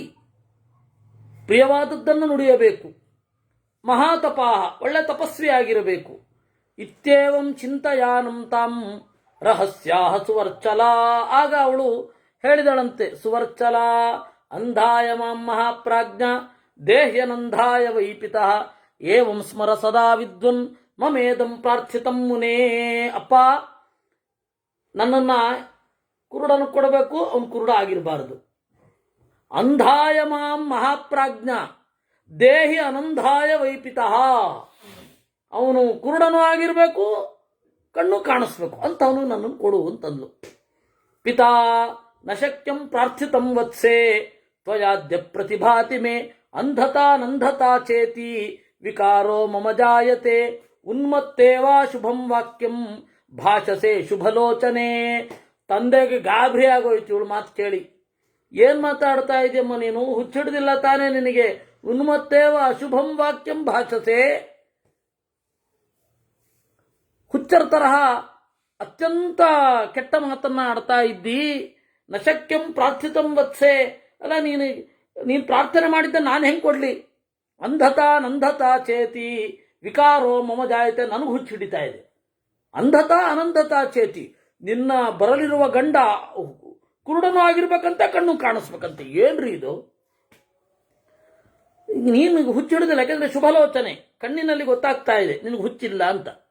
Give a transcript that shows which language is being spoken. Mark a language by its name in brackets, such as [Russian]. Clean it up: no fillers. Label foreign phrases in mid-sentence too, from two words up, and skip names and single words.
[Kannada] ಪ್ರಿಯವಾದದ್ದನ್ನು ನುಡಿಯಬೇಕು. [Sanskrit] ಮಹಾತಪಾಹ, [Kannada] ಒಳ್ಳೆ ತಪಸ್ವಿಯಾಗಿರಬೇಕು. [Sanskrit] ಇತ್ಯೇವಂ ಚಿಂತಯಾನಂ ತಾಂ ರಹಸ್ಯಾಹ ಸುವರ್ಚಲ. [Kannada] ಆಗ ಅವಳು ಹೇಳಿದಳಂತೆ, [Sanskrit] ಸುವರ್ಚಲ ಅಂಧಾಯ ಮಾಂ ಮಹಾಪ್ರಾಜ್ಞ ದೇಹ್ಯನಂಧಾಯ ವೈಪಿತಃ ಏವಂ ಸ್ಮರ ಸದಾ ವಿದ್ವನ್ ಮಮೇದಂ ಪ್ರಾರ್ಥಿತಂ ಮುನೇ. [Kannada] ಅಪ್ಪ, ನನ್ನನ್ನ ಕುರುಡನು ಕೊಡಬೇಕು, ಅವನು ಕುರುಡ ಆಗಿರಬಾರದು. [Sanskrit] ಅಂಧಾಯ ಮಾಂ ಮಹಾಪ್ರಾಜ್ಞ ದೇಹಿ ಅನಂಧಾಯ ವೈಪಿತಃ, [Kannada] ಅವನು ಕುರುಡನೂ ಆಗಿರಬೇಕು, ಕಣ್ಣು ಕಾಣಿಸ್ಬೇಕು ಅಂತವನು ನನ್ನನ್ನು ಕೊಡು ಅಂತಂದ್ಲು. [Sanskrit] ಪಿತಾ ನ ಶಕ್ಯಂ ಪ್ರಾರ್ಥಿತಂ ವತ್ಸೆ ತ್ವಯಾದ್ಯ ಪ್ರತಿಭಾತಿ ಮೇ ಅಂಧತಾ ನಂಧತಾ ಚೇತಿ ವಿಕಾರೋ ಮಮ ಜಾಯತೆ ಉನ್ಮತ್ತೇವಾ ಶುಭಂ ವಾಕ್ಯಂ ಭಾಷಸೆ ಶುಭಲೋಚನೆ. [Kannada] ತಂದೆಗೆ ಗಾಬರಿ ಆಗೋಯ್ತು ಇವಳು ಮಾತು ಕೇಳಿ. ಏನ್ ಮಾತಾಡ್ತಾ ಇದೆಯಮ್ಮ ನೀನು? ಹುಚ್ಚಿಡ್ದಿಲ್ಲ ತಾನೇ ನಿನಗೆ? [Sanskrit] ಉನ್ಮತ್ತೇವ ಅಶುಭಂ ವಾಕ್ಯಂ ಭಾಷಸೆ, [Kannada] ಹುಚ್ಚರ ತರಹ ಅತ್ಯಂತ ಕೆಟ್ಟ ಮಾತನ್ನ ಆಡ್ತಾ ಇದ್ದಿ. [Sanskrit] ನಶಕ್ಯಂ ಪ್ರಾರ್ಥಿತಂ ವತ್ಸೆ, [Kannada] ಅಲ್ಲ ನೀನು ಪ್ರಾರ್ಥನೆ ಮಾಡಿದ್ದ ನಾನು ಹೆಂಗೆ ಕೊಡ್ಲಿ? [Sanskrit] ಅಂಧತಾ ನಂಧತಾ ಚೇತಿ ವಿಕಾರೋ ಮಮ ಜಾಯತೆ, [Kannada] ನನಗೆ ಹುಚ್ಚು ಹಿಡಿತಾ ಇದೆ. [Sanskrit] ಅಂಧತಾ ಅನಂಧತಾ ಚೇತಿ, [Kannada] ನಿನ್ನ ಬರಲಿರುವ ಗಂಡ ಕುರುಡನೂ ಆಗಿರ್ಬೇಕಂತ, ಕಣ್ಣು ಕಾಣಿಸ್ಬೇಕಂತ. ಏನ್ರಿ ಇದು? ನೀನು ಹುಚ್ಚು ಹಿಡಿದಿಲ್ಲ, ಯಾಕಂದ್ರೆ ಶುಭಲೋಚನೆ, ಕಣ್ಣಿನಲ್ಲಿ ಗೊತ್ತಾಗ್ತಾ ಇದೆ ನಿನಗೆ ಹುಚ್ಚಿಲ್ಲ ಅಂತ.